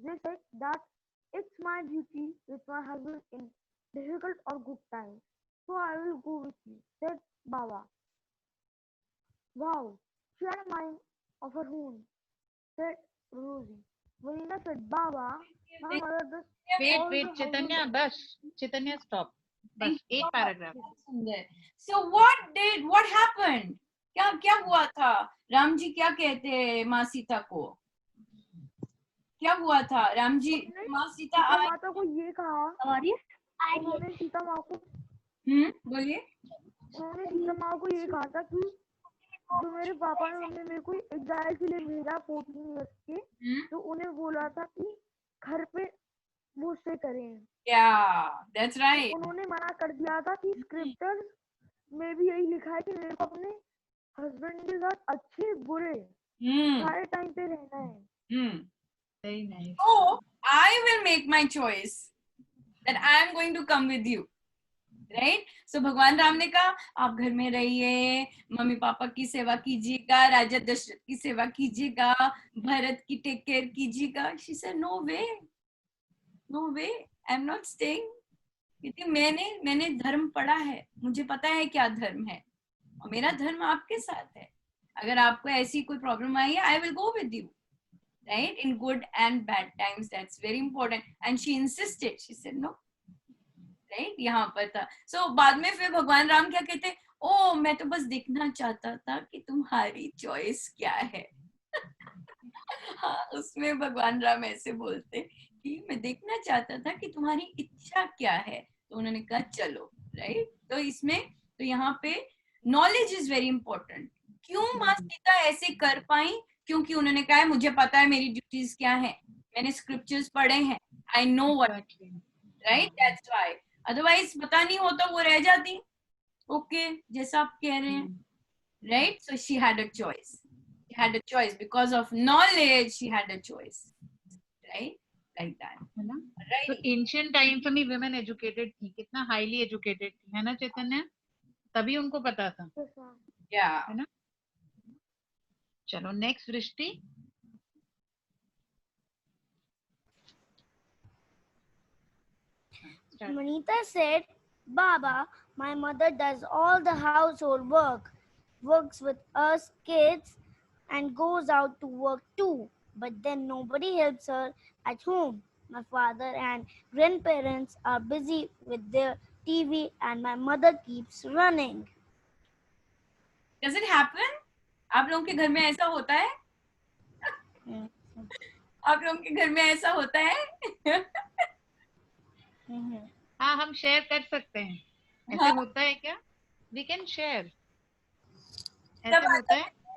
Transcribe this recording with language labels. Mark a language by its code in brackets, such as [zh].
[en] They said that it's my duty with my husband in difficult or good times. So I will go with you, said Baba. Wow, she had a mind of her own, said Rosie. Vanina said, Baba, my mother does all the [hi] wait Chaitanya, [en] household [hi] बस चैतन्य stop, बस एक paragraph. [en] So what happened? [hi] क्या हुआ था? राम जी क्या कहते हैं माँ सीता को? क्या हुआ था? राम जी, माँ सीता माता को ये कहा, उन्होंने सीता माँ को बोलिए। उन्होंने सीता माँ को ये कहा था कि जो मेरे पापा ने मम्मी मेरे को एग्जाइल के लिए भेजा 14 इयर्स के, तो उन्हें बोला था कि घर पे वो स्टे करें। [en] Yeah, that's right. [hi] उन्होंने मना कर दिया था कि स्क्रिप्चर्स में भी यही लिखा है कि मेरे को अपने हस्बैंड के साथ अच्छे बुरे सारे टाइम पे रहना है। [en] Very nice. So I will make my choice that I am going to come with you. Right. [hi] सो भगवान राम ने कहा आप घर में रहिए, मम्मी पापा की सेवा कीजिएगा, राजा दशरथ की सेवा कीजिएगा, भरत की टेक केयर कीजिएगा। [en] she said no way, I am not staying, [hi] क्योंकि मैंने धर्म पढ़ा है, मुझे पता है क्या धर्म है, और मेरा धर्म आपके साथ है। अगर आपको ऐसी कोई प्रॉब्लम आई है, [en] I will go with you, right, in good and bad times. That's very important. And she insisted, she said no, [hi] right, यहाँ पर था। सो बाद में फिर भगवान राम क्या कहते, ओ मैं तो बस देखना चाहता था कि तुम्हारी चॉइस क्या है। हाँ, उसमें भगवान राम ऐसे बोलते कि मैं देखना चाहता था कि तुम्हारी इच्छा क्या है, तो उन्होंने कहा चलो, राइट। तो इसमें तो यहाँ पे [en] Knowledge is very important. [hi] क्यों माँ सीता ऐसे कर पाई? क्योंकि उन्होंने कहा है मुझे पता है मेरी ड्यूटीज क्या है, मैंने स्क्रिप्चर्स पढ़े हैं, [en] I know what, right, that's why. [hi] Otherwise पता नहीं होता वो रह जाती। ओके, जैसा आप कह रहे हैं, right. [en] so she had a choice, she had a choice because of knowledge, she had a choice, right, like that, [hi] है ना? तो [en] right। [hi] एंशियंट टाइम्स में वुमेन एजुकेटेड थी, कितना हाईली एजुकेटेड थी, है ना चैतन्य? तभी उनको पता था, [en] yeah, [hi] है ना? चलो नेक्स्ट दृष्टि। [en] Manita said, Baba, my mother does all the household work, works with us kids, and goes out to work too. But then nobody helps her at home. My father and grandparents are busy with their TV, and my mother keeps running. does it happen? [hi] आप लोगों के घर में ऐसा होता है? आप लोगों के घर में ऐसा होता है? हाँ, हम शेयर कर सकते हैं, ऐसे होता है क्या? [en] we can share, [hi] ऐसे होता है।